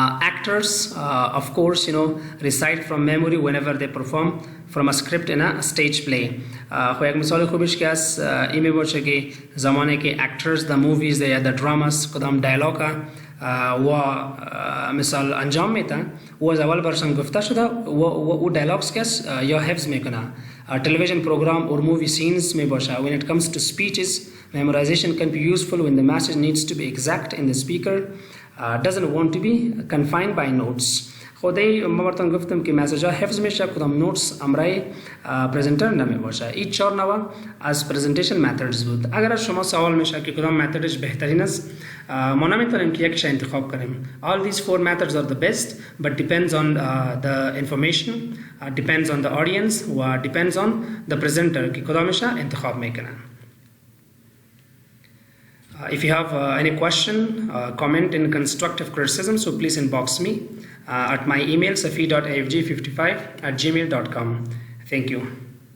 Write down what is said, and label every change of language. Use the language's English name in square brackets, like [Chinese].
[English] Actors of course recite from memory whenever they perform from a script in a stage play. [Persian] خب یک مثال خوبش که از این می باشه که زمانی که [English] actors the movies [Persian] یا [English] the dramas [Persian] کدام دیالوگ و مثال انجام میتن و از اول برشان گفته شده و او دیالوگز کس یا حفظ میکنه. [English] television programme اور movie scenes [Persian] می باشه. [English] When it comes to speeches, memorization can be useful when the message needs to be exact and the speaker doesn't want to be confined by notes. [Persian] خودی ما براتون گفتم که مسیج ها حفظ میشه، کدام نوتس امرای پرزنتر نمی باشه. این 4 نوع از پرزنتیشن متدز بود. اگر از شما سوال میشه که کدام متدش بهترین است، ما نمیتونیم که یکش انتخاب کنیم. [English] All these 4 methods are the best but depends on the information, depends on the audience [Persian] و [English] depends on the presenter [Persian] که کدامش انتخاب میکنن. [English] If you have any question, comment and constructive criticism, so please inbox me at my email safi.afg55@gmail.com. Thank you.